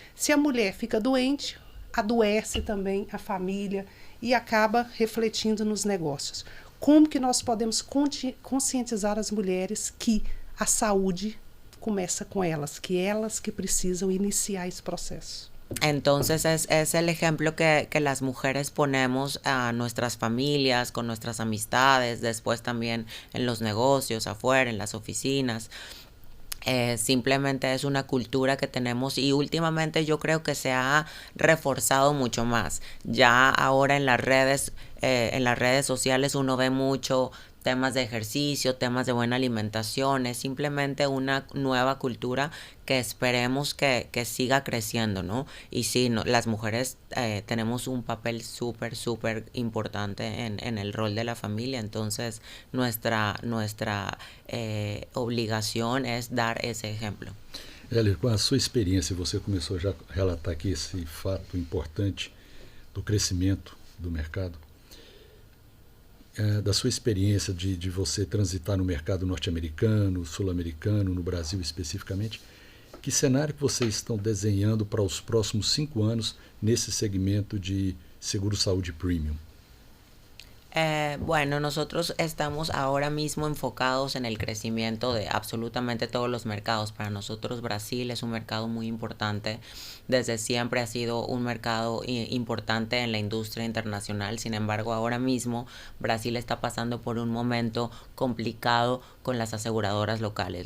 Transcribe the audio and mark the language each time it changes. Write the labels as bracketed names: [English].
[Portuguese] Se a mulher fica doente, adoece também a família e acaba refletindo nos negócios. Como que nós podemos conscientizar as mulheres que a saúde começa com elas que precisam iniciar esse processo? [Spanish] Entonces es el ejemplo que las mujeres ponemos a nuestras familias, con nuestras amistades, después también en los negocios, afuera, en las oficinas. Simplemente es una cultura que tenemos y últimamente yo creo que se ha reforzado mucho más. Ya ahora en las redes sociales uno ve mucho temas de ejercicio, temas de buena alimentación. Es simplemente una nueva cultura que esperemos que siga creciendo, ¿no? Y sí, no, las mujeres tenemos un papel súper importante en el rol de la familia. Entonces nuestra [Portuguese] obrigação é dar esse exemplo. Ellery, com a sua experiência, você começou já a relatar aqui esse fato importante do crescimento do mercado. Da sua experiência de você transitar no mercado norte-americano, sul-americano, no Brasil especificamente, que cenário que vocês estão desenhando para os próximos 5 anos nesse segmento de seguro-saúde premium? [Spanish] Bueno, nosotros estamos ahora mismo enfocados en el crecimiento de absolutamente todos los mercados. Para nosotros Brasil es un mercado muy importante. Desde siempre ha sido un mercado importante en la industria internacional. Sin embargo, ahora mismo Brasil está pasando por un momento complicado con las aseguradoras locales.